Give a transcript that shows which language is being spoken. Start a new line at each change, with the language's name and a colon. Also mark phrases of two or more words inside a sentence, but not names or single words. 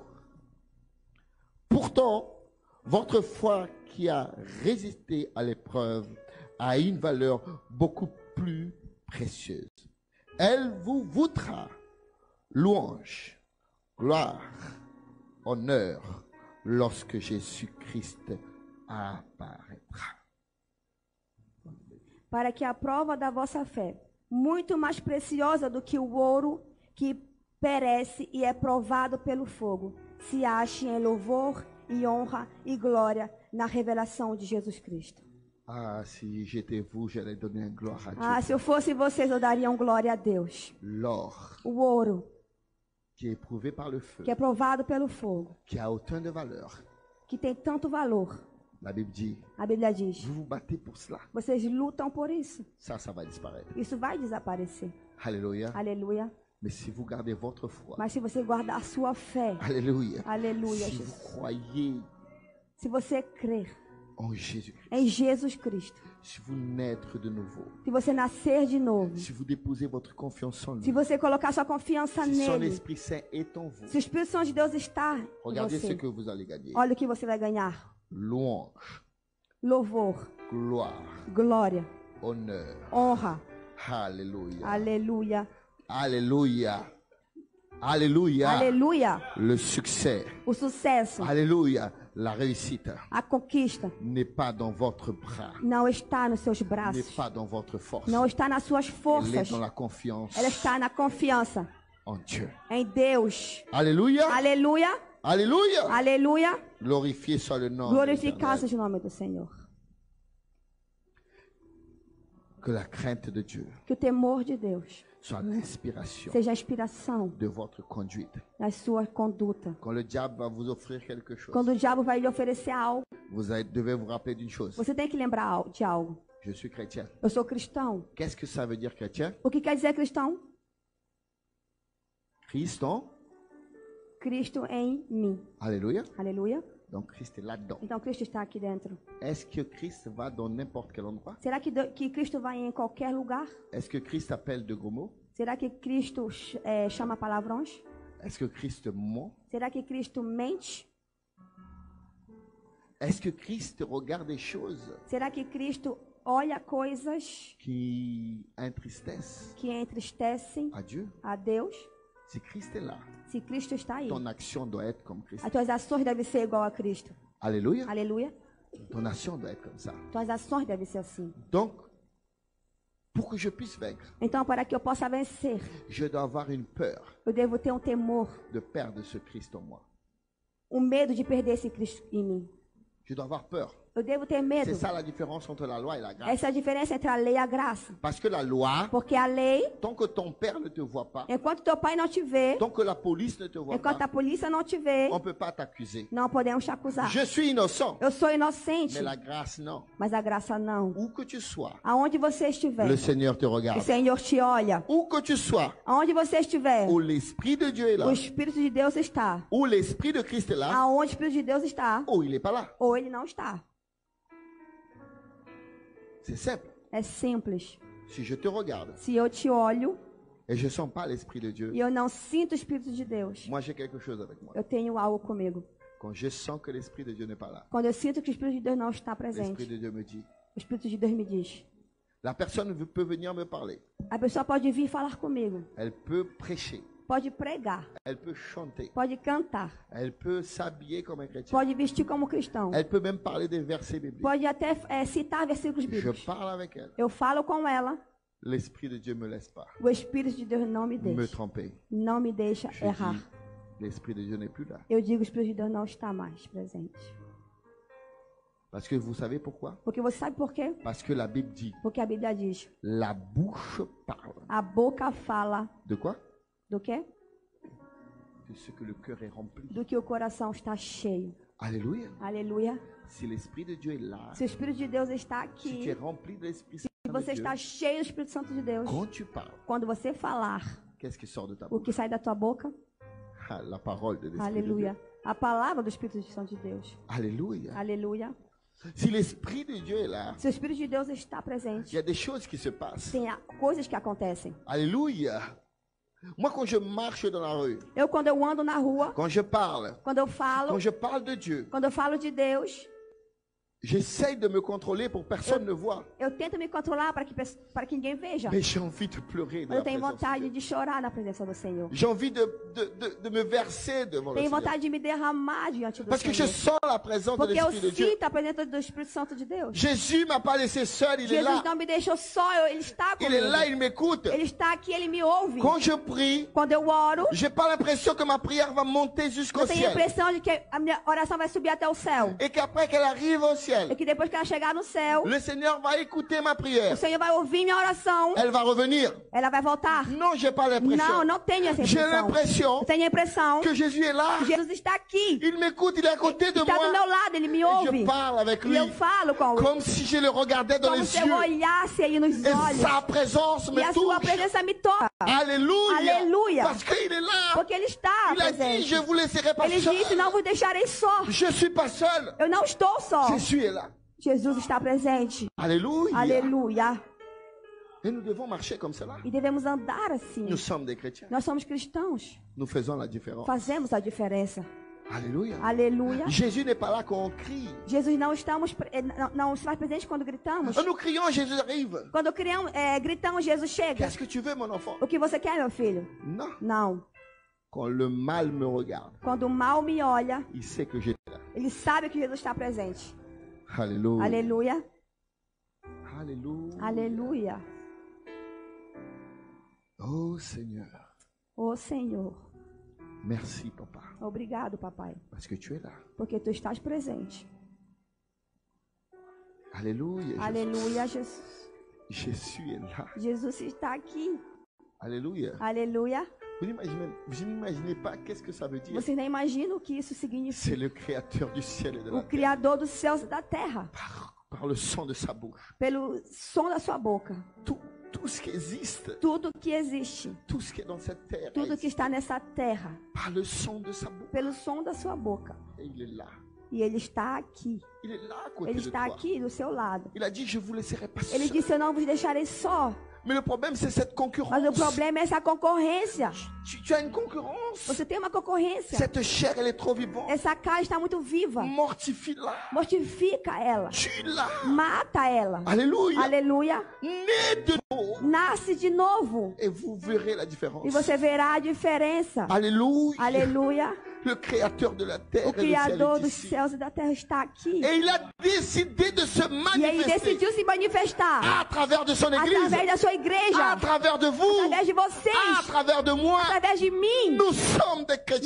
French: Pourtant, votre foi qui a résisté à l'épreuve a une valeur beaucoup plus précieuse. Elle vous vaudra louange, gloire, honneur lorsque Jésus-Christ apparaîtra.
Portuguese: Para que a prova da vossa fé, muito mais preciosa do que o ouro que perece e é provado pelo fogo, se ache em louvor e honra e glória na revelação de Jesus Cristo.
French: Ah, si j'étais vous, j'allais donner une gloire à Dieu.
Portuguese: Ah, se eu fosse vocês, eu daria glória a Deus.
French: L'or
Portuguese: O ouro,
French: qui est éprouvé par le feu,
Portuguese: que é provado pelo fogo,
French: qui a autant de valeur.
Portuguese: que tem tanto valor.
French: La Bible dit,
Portuguese: A Bíblia diz,
French: vous vous battez pour cela.
Portuguese: vocês lutam por isso.
French: Ça va disparaître.
Portuguese: Isso vai desaparecer.
French: Alléluia.
Portuguese: Aleluia.
French: Mais si vous gardez votre foi,
Portuguese: Mas se você guardar a sua fé,
French: Alléluia.
Portuguese: aleluia,
French: Si vous
Portuguese: Jesus.
French: croyez
Portuguese: Se você crer
French: en Jésus-Christ,
Portuguese: em Jesus Cristo,
French: si vous naître de nouveau,
Portuguese: se você nascer de novo,
French: si vous déposez votre confiance en lui,
Portuguese: se você colocar sua confiança
French: si son
Portuguese: nele,
French: Esprit Saint est en vous,
Portuguese: se o Espírito Santo de Deus está em
French: regardez ce
Portuguese: você,
French: que vous allez gagner.
Portuguese: olha o que você vai ganhar.
French: Louange,
Portuguese: Louvor,
French: gloire,
Portuguese: glória,
French: honneur.
Portuguese: honra.
French: Alléluia.
Portuguese: Aleluia.
French: Alléluia. Alléluia.
Portuguese: Aleluia.
French: Le succès.
Portuguese: O sucesso,
French: Alléluia. La réussite
Portuguese: a conquista,
French: n'est pas dans votre bras,
Portuguese: não está nos seus
French: n'est
Portuguese: braços,
French: pas dans votre force.
Portuguese: não está nas suas
French: Elle est
Portuguese: forças.
French: dans la confiance
Portuguese: Ela está na confiança
French: en Dieu.
Portuguese: em Deus.
French: Alléluia.
Portuguese: Aleluia.
French: Alléluia.
Portuguese: Aleluia.
French: Glorifié soit le nom de
Portuguese: Glorificado
French: l'Éternel.
Portuguese: seja o nome do Senhor.
French: Que la crainte de Dieu
Portuguese: Que o temor de Deus
French: soit l'inspiration
Portuguese: seja a inspiração
French: de votre conduite.
Portuguese: na sua conduta.
French: Quand le diable va vous offrir quelque chose,
Portuguese: Quando o diabo vai lhe oferecer algo,
French: devez vous rappeler d'une chose.
Portuguese: você tem que lembrar de algo.
French: Je suis chrétien.
Portuguese: Eu sou cristão.
French: Qu'est-ce que ça veut dire chrétien?
Portuguese: O que quer dizer cristão?
French: Christ en.
Portuguese: Cristo em mim.
French: Alléluia.
Portuguese: Aleluia.
French: Donc Christ est là-dedans.
Portuguese: Então Cristo está aqui dentro.
French: Est-ce que Christ va dans n'importe quel endroit?
Portuguese: Será que Cristo vai em qualquer lugar?
French: Est-ce que Christ appelle de gros mots?
Portuguese: Será que Cristo chama palavrões?
French: Est-ce que Christ ment?
Portuguese: Será que Cristo mente?
French: Est-ce que Christ regarde des choses
Portuguese: Será que Cristo olha coisas
French: qui entristessent
Portuguese: que entristecem
French: à Dieu?
Portuguese: a Deus?
French: Si Christ est là,
Portuguese: Se Cristo está aí,
French: ton action doit être comme Christ.
Portuguese: as tuas ações devem ser igual a Cristo.
French: Alléluia.
Portuguese: Aleluia.
French: Ton action doit être comme ça.
Portuguese: Tuas ações devem ser assim.
French: Donc, pour que je puisse vaincre,
Portuguese: Então, para que eu possa vencer,
French: je dois avoir une peur
Portuguese: eu devo ter um temor,
French: de perdre ce Christ en moi.
Portuguese: um medo de perder esse Cristo em mim.
French: Je dois avoir peur.
Portuguese: Eu devo ter medo.
French: C'est ça la différence entre la loi et la grâce.
Portuguese: Essa é a diferença entre a lei e a graça.
French: Parce que la loi,
Portuguese: Porque a lei,
French: tant que ton père ne te voit pas,
Portuguese: enquanto teu pai não te vê,
French: tant que la police ne te voit
Portuguese: enquanto
French: pas,
Portuguese: a polícia não te vê,
French: on ne peut pas t'accuser.
Portuguese: não podemos te acusar.
French: Je suis innocent,
Portuguese: Eu sou inocente,
French: mais la grâce, non.
Portuguese: mas a graça não.
French: Où que tu sois,
Portuguese: Aonde você estiver,
French: le Seigneur te
Portuguese: o
French: regarde.
Portuguese: Senhor te olha.
French: Où que tu sois,
Portuguese: Aonde você estiver,
French: où l'Esprit de Dieu est là,
Portuguese: o Espírito de Deus está.
French: où l'Esprit de Christ est là,
Portuguese: Aonde o Espírito de Deus está,
French: ou il n'est pas là.
Portuguese: ou ele não está.
French: C'est simple.
Portuguese: É simples.
French: Si je te regarde
Portuguese: Se eu te olho
French: et je ne sens pas l'Esprit de Dieu,
Portuguese: e eu não sinto o Espírito de Deus,
French: moi j'ai quelque chose avec moi.
Portuguese: eu tenho algo comigo.
French: Quand je sens que l'Esprit de Dieu n'est pas là,
Portuguese: Quando eu sinto que o Espírito de Deus não está
French: l'Esprit
Portuguese: presente,
French: de Dieu me dit,
Portuguese: o Espírito de Deus me diz.
French: la personne peut venir me parler,
Portuguese: A pessoa pode vir falar comigo,
French: elle peut prêcher,
Portuguese: pode pregar,
French: elle peut chanter,
Portuguese: pode cantar,
French: elle peut s'habiller comme un chrétien,
Portuguese: pode vestir como cristão,
French: elle peut même parler des versets bibliques.
Portuguese: pode até citar versículos
French: Je
Portuguese: bíblicos.
French: parle avec elle.
Portuguese: Eu falo com ela,
French: L'Esprit de Dieu ne me laisse pas
Portuguese: o Espírito de Deus não me
French: me
Portuguese: deixa,
French: tromper.
Portuguese: não me deixa
French: Je
Portuguese: errar.
French: dis, l'Esprit de Dieu n'est plus là.
Portuguese: Eu digo, o Espírito de Deus não está mais presente.
French: Parce que vous savez pourquoi?
Portuguese: Porque você sabe por quê?
French: Parce que la Bible dit,
Portuguese: Porque a Bíblia diz,
French: la bouche parle.
Portuguese: a boca fala
French: De quoi?
Portuguese: do quê?
French: De ce que le cœur est rempli.
Portuguese: Do que o coração está cheio.
French: Alléluia.
Portuguese: Aleluia.
French: Si l'Esprit de Dieu est là,
Portuguese: Se o Espírito de Deus está
French: si tu
Portuguese: aqui,
French: es rempli de l'Esprit
Portuguese: se
French: Saint
Portuguese: você
French: de Dieu,
Portuguese: está cheio do Espírito Santo de Deus,
French: quand tu parles,
Portuguese: quando você falar,
French: qu'est-ce qui sort de ta
Portuguese: o
French: bouche?
Portuguese: que sai da tua boca,
French: Ah, la parole de l'Esprit de
Portuguese: aleluia.
French: Dieu.
Portuguese: A palavra do Espírito Santo de Deus.
French: Alléluia.
Portuguese: Aleluia.
French: Si l'Esprit de Dieu est là,
Portuguese: Se o Espírito de Deus está
French: il
Portuguese: presente,
French: y a des choses qui se passent.
Portuguese: tem coisas que acontecem.
French: Alléluia. Moi, quand je marche dans la rue,
Portuguese: Eu, quando eu ando na rua,
French: quand je parle,
Portuguese: quando eu falo,
French: quand je parle de Dieu,
Portuguese: quando eu falo de Deus,
French: j'essaye de me contrôler pour que personne ne voit.
Portuguese: eu tento me controlar para que ninguém veja.
French: Mais j'ai envie de pleurer de
Portuguese: Eu
French: la
Portuguese: tenho
French: présence de
Portuguese: vontade
French: Dieu.
Portuguese: de chorar na presença do Senhor.
French: J'ai envie de me verser devant le
Portuguese: Tenho
French: Seigneur.
Portuguese: vontade de me derramar diante do
French: Parce que je
Portuguese: Senhor.
French: sens la présence de
Portuguese: Porque eu
French: l'Esprit de Dieu.
Portuguese: sinto a presença do Espírito Santo de Deus.
French: Jésus m'a pas laissé seul, il est
Portuguese: Jesus
French: là.
Portuguese: não me deixou só, ele está
French: Il est là,
Portuguese: comigo.
French: il m'écoute.
Portuguese: Ele está aqui, ele me ouve.
French: Quand je prie,
Portuguese: Quando eu oro,
French: j'ai pas l'impression que ma prière va monter jusqu'au
Portuguese: eu tenho a
French: ciel.
Portuguese: impressão de que a minha oração vai subir até o céu.
French: Et qu'après qu'elle arrive au
Portuguese: E
French: ciel,
Portuguese: que depois que ela chegar no céu,
French: le Seigneur va écouter ma
Portuguese: o
French: prière.
Portuguese: Senhor vai ouvir minha oração.
French: Elle va revenir.
Portuguese: Ela vai voltar.
French: Non, j'ai pas
Portuguese: Não,
French: l'impression.
Portuguese: não tenho essa
French: J'ai
Portuguese: impressão.
French: l'impression
Portuguese: Eu tenho a impressão
French: que Jésus est là.
Portuguese: que Jesus está aqui.
French: Il m'écoute, il est à côté de
Portuguese: Está do
French: moi.
Portuguese: meu lado, ele me
French: Et
Portuguese: ouve.
French: je parle avec
Portuguese: E
French: lui.
Portuguese: eu falo com ele.
French: Comme si je le regardais dans
Portuguese: Como
French: les
Portuguese: se eu
French: yeux.
Portuguese: olhasse aí nos
French: Et
Portuguese: olhos.
French: sa présence
Portuguese: E
French: me
Portuguese: a sua
French: touche.
Portuguese: presença me toca.
French: Alléluia. Alléluia. Parce qu'il est là.
Portuguese: Porque ele está
French: Il a dit,
Portuguese: presente.
French: je vous laisserai pas
Portuguese: Ele disse,
French: seul.
Portuguese: não vos deixarei só.
French: Je suis pas seul.
Portuguese: Eu não estou só.
French: Jésus est là.
Portuguese: Jesus está presente.
French: Alléluia.
Portuguese: Aleluia.
French: Et nous devons marcher comme cela.
Portuguese: E devemos andar assim.
French: Nous sommes des chrétiens.
Portuguese: Nós somos cristãos.
French: Nous faisons la différence.
Portuguese: Fazemos a diferença.
French: Alléluia.
Portuguese: Aleluia.
French: Jésus n'est pas là quand on crie.
Portuguese: Jesus não se faz presente quando gritamos.
French: Nous crions, Jésus arrive.
Portuguese: Quando gritamos, Jesus chega.
French: Qu'est-ce que tu veux, mon enfant?
Portuguese: O que você quer, meu filho?
French: Non.
Portuguese: Não.
French: Quand le mal me regarde,
Portuguese: Quando o mal me olha,
French: il sait que j'étais là.
Portuguese: ele sabe que Jesus está presente.
French: Alléluia.
Portuguese: Aleluia.
French: Alléluia.
Portuguese: Aleluia.
French: Oh Seigneur,
Portuguese: Ô Senhor,
French: Merci, papa,
Portuguese: Obrigado, papai,
French: parce que tu es là.
Portuguese: porque tu estás presente.
French: Alléluia. Jésus.
Portuguese: Aleluia, Jesus.
French: Jésus est là.
Portuguese: Jesus está aqui.
French: Alléluia.
Portuguese: Aleluia.
French: Vous n'imaginez pas qu'est-ce que ça veut dire.
Portuguese: Você nem imagina o que isso
French: C'est
Portuguese: significa.
French: le créateur du ciel et de la
Portuguese: O
French: terre.
Portuguese: Criador dos céus e da terra.
French: Par le son de sa bouche.
Portuguese: Pelo som da sua boca.
French: Tout ce qui existe,
Portuguese: Tudo que existe.
French: tout ce qui est dans cette terre,
Portuguese: Tudo que está nessa terra.
French: par le son de sa bouche.
Portuguese: Pelo som da sua boca.
French: Et il est là.
Portuguese: E Ele está aqui.
French: Il est là à côté
Portuguese: Ele
French: de
Portuguese: está
French: toi.
Portuguese: aqui do seu lado.
French: Il a dit, je vous laisserai pas
Portuguese: Ele
French: seul.
Portuguese: disse, eu não vos deixarei só.
French: Mais le problème, c'est cette concurrence.
Portuguese: Mas o problema é essa concorrência.
French: Tu as une concurrence.
Portuguese: Você tem uma concorrência.
French: Cette chair, elle est trop vivante.
Portuguese: Essa carne está muito viva.
French: Mortifie-la.
Portuguese: Mortifica ela.
French: Tue-la.
Portuguese: Mata ela.
French: Alléluia.
Portuguese: Aleluia.
French: Né de nouveau.
Portuguese: Nasce de novo.
French: Et vous verrez la différence.
Portuguese: E você verá a diferença.
French: Alléluia.
Portuguese: Aleluia.
French: Le créateur de la terre
Portuguese: O
French: et du ciel
Portuguese: Criador
French: est
Portuguese: dos
French: ici.
Portuguese: céus e da terra está aqui.
French: Et il a décidé de se
Portuguese: E ele
French: manifester
Portuguese: decidiu se manifestar
French: à travers de son église,
Portuguese: através da sua
French: à
Portuguese: igreja,
French: travers de vous,
Portuguese: através de
French: à
Portuguese: vocês,
French: travers de moi.
Portuguese: através de mim.
French: Nous sommes des chrétiens.